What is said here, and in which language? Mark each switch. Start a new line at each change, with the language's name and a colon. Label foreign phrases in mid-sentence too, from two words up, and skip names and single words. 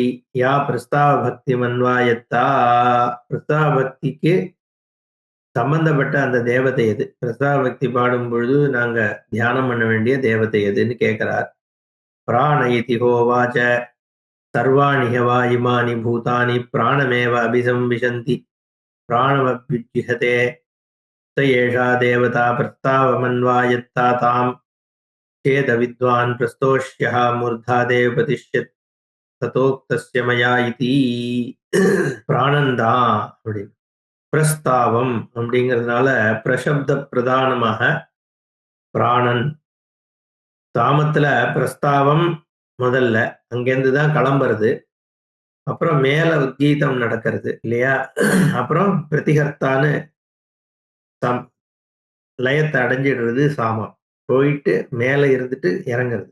Sanskrit: या प्रस्ताव भक्ति मन्वायत्ता,
Tamil: பிரஸ்தாவ பக்திக்கு சம்பந்தப்பட்ட அந்த தேவதை எது? பிரஸ்தாவ பக்தி பாடும் பொழுது நாங்க தியானம் பண்ண வேண்டிய தேவதை எதுன்னு கேட்கிறார்.
Sanskrit: प्राण इति होवाच सर्वाणि हवा इमानि भूतानि प्राणमेव अभिसंविशन्ति प्राणमभ्युज्जिहते स एषा देवता प्रस्तावमन्वायत्ता तां चेद विद्वान् प्रस्तोष्यः मूर्धा देवपतिष्यत् ततोक्तस्य मया इति.
Tamil: பிராணந்தா அப்படின்னு பிரஸ்தாவம் அப்படிங்கிறதுனால பிரசப்த பிரதானமாக பிராணன். சாமத்துல பிரஸ்தாவம் முதல்ல, அங்கேருந்து தான் கிளம்புறது, அப்புறம் மேல உத்கீதம் நடக்கிறது இல்லையா, அப்புறம் பிரதிகர்த்தான்னு லயத்தை அடைஞ்சிடுறது சாமம், போயிட்டு மேல இருந்துட்டு இறங்குறது.